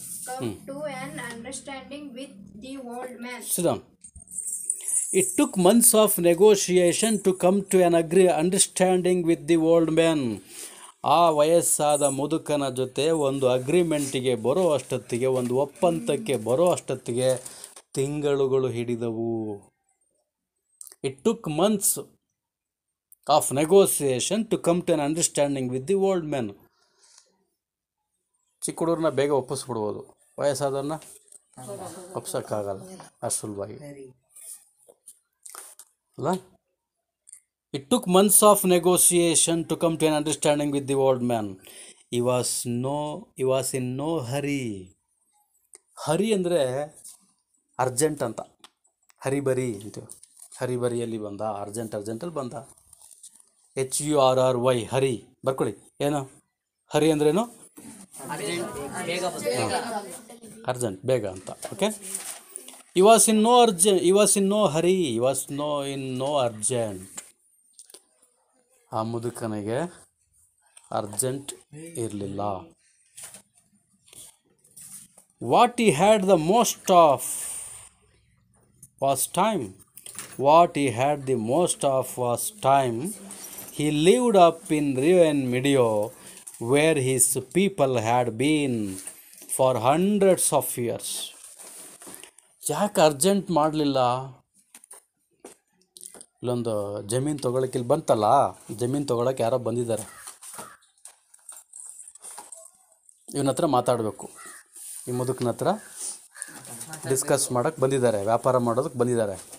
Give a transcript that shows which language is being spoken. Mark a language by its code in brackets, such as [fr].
[en] come to an understanding with the old man. Sit down. It took months of negotiation to come to an understanding with the old man. [kn] ಆ ವಯಸ್ಸಾದ ಮುದುಕನ ಜೊತೆ ಒಂದು ಅಗ್ರಿಮೆಂಟಿಗೆ ಬರೋ ಅಷ್ಟೊತ್ತಿಗೆ, ಒಂದು ಒಪ್ಪಂದಕ್ಕೆ ಬರೋ ಅಷ್ಟೊತ್ತಿಗೆ ತಿಂಗಳುಗಳು ಹಿಡಿದವು. [en] It took months of negotiation to come to an understanding with the old man. [kn] ಚಿಕ್ಕ ಹುಡುಗರನ್ನ ಬೇಗ ಒಪ್ಪಿಸ್ಬಿಡ್ಬೋದು, ವಯಸ್ಸಾದವ್ರನ್ನ ಒಪ್ಸೋಕ್ಕಾಗಲ್ಲ ಅಷ್ಟು ಸುಲಭವಾಗಿ ಅಲ್ಲ. [en] It took months of negotiation to come to an understanding with the old man. He was in no hurry. [kn] ಹರಿ ಅಂದರೆ urgent ಅಂತ, hurry-burry ಅಂತೀವಿ. ಹರಿಬರಿಯಲ್ಲಿ ಬಂದ, ಅರ್ಜೆಂಟಲ್ಲಿ ಬಂದ. HURRY, ಹರಿ ಬರ್ಕೊಳ್ಳಿ. ಏನು ಹರಿ ಅಂದ್ರೇನು? ಅರ್ಜೆಂಟ್, ಬೇಗ ಅಂತ. [en] Okay. He was in no hurry. He was in no urgent. [kn] ಆ ಮುದುಕನಿಗೆ ಅರ್ಜೆಂಟ್ ಇರಲಿಲ್ಲ. [en] What he had the most of was time. What he had the most of was time. He lived up in Rio and Medio, where his people had been for hundreds of years. [kn] ಯಾಕೆ urgent ಮಾಡಲಿಲ್ಲ? ಇಲ್ಲೊಂದು ಜಮೀನು ತೊಗೊಳಕ್ಕೆ ಇಲ್ಲಿ ಬಂತಲ್ಲ, ಜಮೀನು ತೊಗೊಳಕ್ಕೆ ಯಾರೋ ಬಂದಿದ್ದಾರೆ. ಇವನ ಹತ್ರ ಮಾತಾಡಬೇಕು, ಈ ಮುದುಕನ ಹತ್ರ ಡಿಸ್ಕಸ್ ಮಾಡೋಕ್ಕೆ ಬಂದಿದ್ದಾರೆ, ವ್ಯಾಪಾರ ಮಾಡೋದಕ್ಕೆ ಬಂದಿದ್ದಾರೆ.